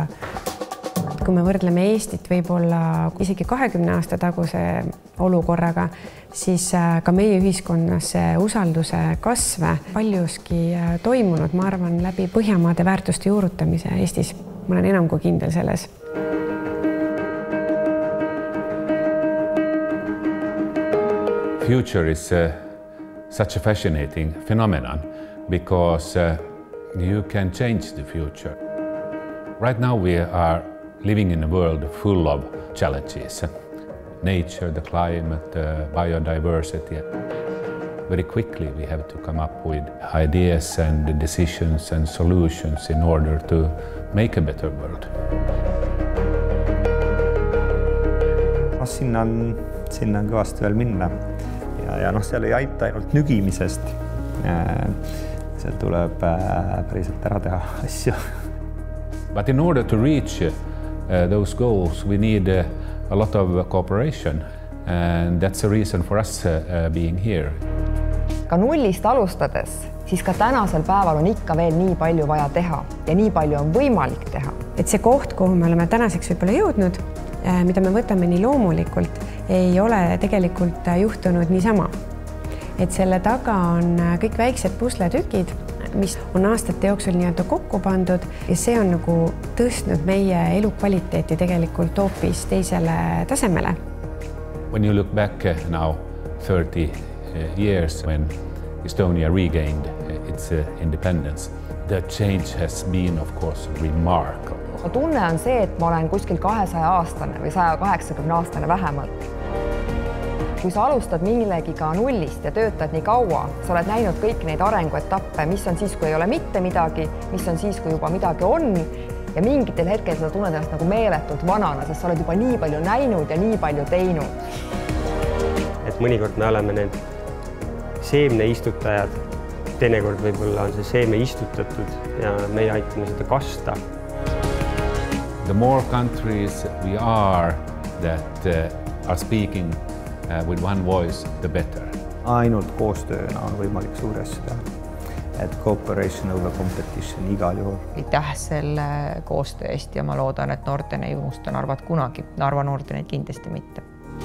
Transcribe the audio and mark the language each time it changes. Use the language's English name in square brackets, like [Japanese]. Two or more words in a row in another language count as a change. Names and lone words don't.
[Estonian] Kui me võrdleme Eestit võib-olla isegi 20 aasta taguse olukorraga, siis ka meie ühiskonnas usalduse kasve paljuski toimunud, ma arvan, läbi Põhjamaade väärtuste juurutamise Eestis. Ma olen enam kui kindel selles. [English] Future is such a fascinating phenomenon because you can change the future. Right now we are living in a world full of challenges. Nature, the climate, biodiversity. Very quickly we have to come up with ideas and decisions and solutions in order to make a better world. [Estonian] Sinna on kõvasti veel minna. Ja seal ei aita ainult nügimisest. Seal tuleb päriselt ära teha asju. [English] But in order to reach those goals, we need a lot of cooperation, and that's a reason for us being here. [Estonian] Ka nullist alustades, siis ka tänasel päeval on ikka veel nii palju vaja teha ja nii palju on võimalik teha. Et see koht, kuhu me oleme tänaseks võib-olla jõudnud, mida me võtame nii loomulikult, ei ole tegelikult juhtunud niisama. Et selle taga on kõik väiksed pusletükid, mis on aastate jooksul nii-öelda kokku pandud ja see on nagu tõstnud meie elukvaliteeti tegelikult hoopis teisele tasemele. [English] When you look back now 30 years when Estonia regained its independence, the change has been of course remarkable. [Estonian] Tunne on see, et ma olen kuskil 200-aastane või 180-aastane vähemalt. Kui sa alustad millegiga nullist ja töötad nii kaua, sa oled näinud kõik neid arenguetappe, mis on siis, kui ei ole mitte midagi, mis on siis, kui juba midagi on ja mingitel hetkel sa tunned ennast nagu meeletult vanana, sest sa oled juba nii palju näinud ja nii palju teinud. Et mõnikord me oleme need seemneistutajad, teinekord võib-olla on see seeme istutatud ja meie aitame seda kasta. [English] The more countries we are that are speaking with one voice, the better. [Estonian] Ainult koostööna on võimalik suuri asju teha. Et [English] cooperation over competition [Estonian] igal juhul. Aitäh selle koostöö eest ja ma loodan, et Norden ei unusta Narvat kunagi. Narva Nordeneid kindlasti mitte.